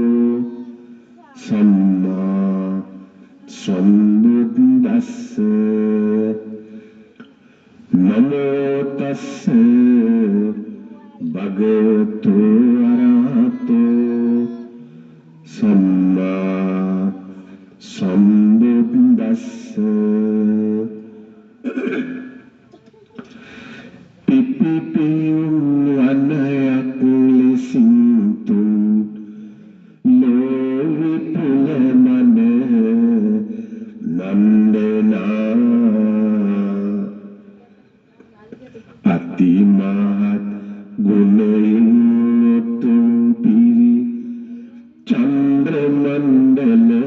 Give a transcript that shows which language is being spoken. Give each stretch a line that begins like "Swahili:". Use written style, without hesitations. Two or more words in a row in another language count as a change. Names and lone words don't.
Pali: सम्मा सम्बुद्दस्स नमो तस्स भगवतो अरहतो सम्मा सम्बुद्दस्स
Sinhala: පිපිපියුම් වනයක් ලෙසින් තුන් ලෝවිපුල මන නන්දනා අතිමහත් ගුණයෙන් උතුම් පිරි චන්ද්‍ර මණ්ඩල